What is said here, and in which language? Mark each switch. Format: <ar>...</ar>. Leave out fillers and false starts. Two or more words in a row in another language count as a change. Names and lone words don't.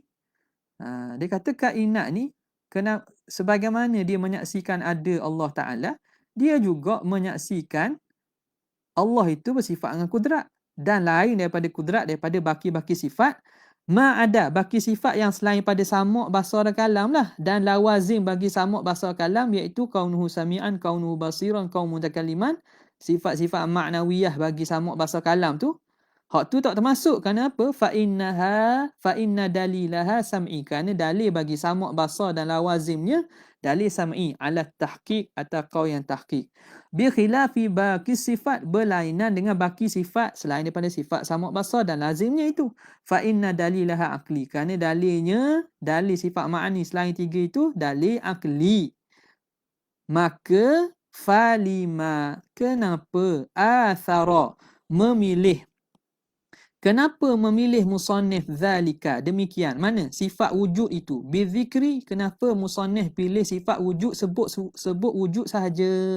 <ms>Dia kata kainat ni, sebagaimana dia menyaksikan ada</ms> <ar>Allah Ta'ala,</ar> <ms>dia juga menyaksikan Allah itu bersifat dengan kudrat. Dan lain daripada kudrat, daripada baki-baki sifat, ada baki sifat yang selain pada</ms> <ar>sama' basar</ar> <ms>dan kalam lah. Dan lawazim bagi</ms> <ar>sama' basar kalam,</ar> <ms>iaitu</ms> <ar>kaunuhu sami'an, kaunuhu basiran, kaunuhu mutakalliman.</ar> <ms>Sifat-sifat maknawiyah bagi</ms> <ar>sama' basar kalam</ar> <ms>tu, hak tu tak termasuk. Kenapa?</ms> <ar>Fa inna dalilaha sam'i.</ar> <ms>Kerana dalil bagi</ms> <ar>sama' basar</ar> <ms>dan lawazimnya dalil</ms> <ar>sam'i ala tahqiq</ar> <ms>atau qaul yang tahqiq.</ms> <ar>Bi khilafi baqi sifat,</ar> <ms>berlainan dengan baki sifat selain daripada sifat</ms> <ar>sama' basar</ar> <ms>dan lazimnya itu.</ms> <ar>Fa inna dalilaha aqli.</ar> <ms>Kerana dalil sifat ma'ani selain tiga itu dalil aqli. Maka falima, kenapa athara, kenapa memilih musannif zalika, demikian, mana sifat wujud itu, bizikri, kenapa musannif pilih sifat wujud, sebut wujud sahaja?</ms>